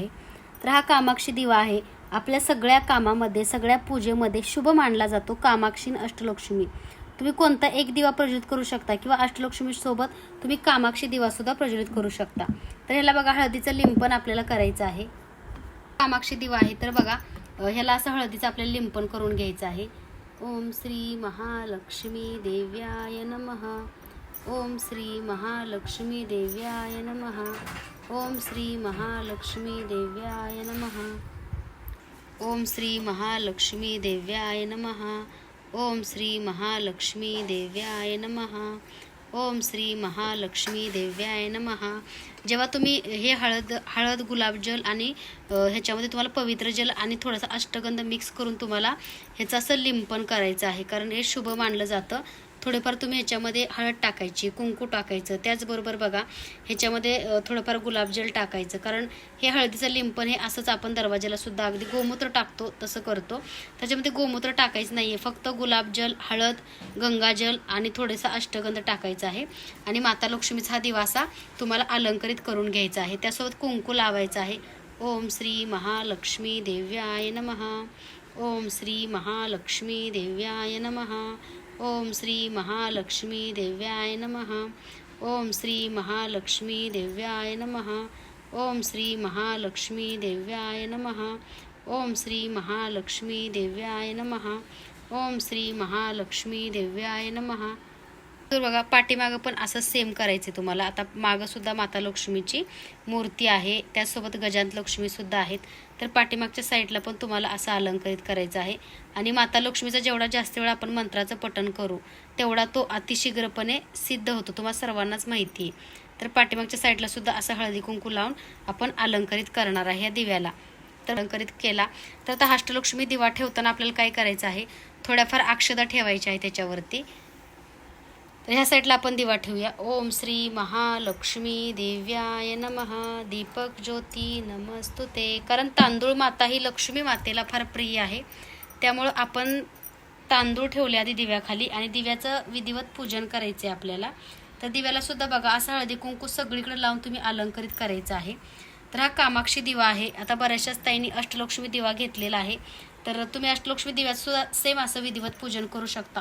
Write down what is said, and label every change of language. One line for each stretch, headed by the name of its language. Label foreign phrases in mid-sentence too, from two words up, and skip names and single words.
Marathi: तर हा कामाक्षी दिवा आहे आपल्या सगळ्या कामामध्ये सगळ्या पूजेमध्ये शुभ मानला जातो। कामाक्षी अष्टलक्ष्मी तुम्ही कोणता एक दिवा प्रज्वलित करू शकता किंवा अष्टलक्ष्मी सोबत तुम्ही कामाक्षी दिवा सुद्धा प्रज्वलित करू शकता। तर ह्याला बघा हळदीचं लिंपन आपल्याला करायचं आहे। कामाक्षी दिवा आहे तर बघा ह्याला असं हळदीचं आपल्याला लिंपन करून घ्यायचं आहे।
Sanskrit: ओम श्री महालक्ष्मी देव्याय नमः, ओम श्री महालक्ष्मी देव्याय नमः, ओम श्री महालक्ष्मी देव्याय नमः, ओम श्री महालक्ष्मी देव्याय नमः, ओम श्री महालक्ष्मी देव्याय नमः, ओम श्री महालक्ष्मी देव्याय नमः।
Marathi: जेव्हा तुम्ही हे हळद गुलाबजल आणि ह्याच्यामध्ये तुम्हाला पवित्र जल आणि थोडासा अष्टगंध मिक्स करून तुम्हाला ह्याचं असं लिंपन करायचं आहे, कारण हे शुभ मानलं जातं। थोडेफार तुम्ही ह्याच्यामध्ये हळद टाकायची, कुंकू टाकायचं, त्याचबरोबर बघा ह्याच्यामध्ये थोडंफार गुलाबजल टाकायचं, कारण हे हळदीचं लिंपन हे असंच आपण दरवाजाला सुद्धा अगदी गोमूत्र टाकतो तसं करतो। त्याच्यामध्ये गोमूत्र टाकायचं नाही आहे, फक्त गुलाबजल, हळद, गंगाजल आणि थोडासा अष्टगंध टाकायचा आहे आणि माता लक्ष्मीचा हा दिवासा तुम्हाला अलंकरित करून घ्यायचा आहे। त्यासोबत कुंकू लावायचं आहे।
Sanskrit: ओम श्री महालक्ष्मी देव्याय नमः, ओम श्री महालक्ष्मी देव्याय नमः, ओम श्री महालक्ष्मी देव्याय नमः, ओम श्री महालक्ष्मी देव्याय नमः, ओम श्री महालक्ष्मी देव्याय नमः, ओम श्री महालक्ष्मी देव्याय नमः, ओम श्री महालक्ष्मी देव्याय नमः।
Marathi: तर बघा पाठीमागं पण असं सेम करायचं तुम्हाला। आता मागं सुद्धा माता लक्ष्मीची मूर्ती आहे, त्यासोबत गजांत लक्ष्मी सुद्धा आहेत। तर पाठीमागच्या साईडला पण तुम्हाला असं अलंकरित करायचं आहे आणि माता लक्ष्मीचा जेवढा जास्त वेळा आपण मंत्राचं पठण करू तेवढा तो अतिशीघ्रपणे सिद्ध होतो, तुम्हाला सर्वांनाच माहिती आहे। तर पाठीमागच्या साईडला सुद्धा असं हळदी कुंकू लावून आपण अलंकरित करणार आहे या दिव्याला। तर अलंकरित केला तर आता अष्टलक्ष्मी दिवा ठेवताना आपल्याला काय करायचं आहे, थोड्याफार अक्षदा ठेवायच्या आहे त्याच्यावरती। तर ह्या साईडला आपण दिवा ठेवूया.
Sanskrit: ओम श्री महालक्ष्मी देव्याय नमः. दीपक ज्योती नमस्तुते.
Marathi: कारण तांदूळ माता ही लक्ष्मी मातेला फार प्रिय आहे, त्यामुळं आपण तांदूळ ठेवले आधी दिव्याखाली आणि दिव्याचं विधिवत पूजन करायचं आहे आपल्याला. तर दिव्याला सुद्धा बघा असं हळदी कुंकू सगळीकडे लावून तुम्ही अलंकरित करायचं आहे. तर हा कामाक्षी दिवा आहे. आता बऱ्याचशाच ताईंनी अष्टलक्ष्मी दिवा घेतलेला आहे, तर तुम्ही अष्टलक्ष्मी दिव्यात सुद्धा सेम असं विधिवत पूजन करू शकता.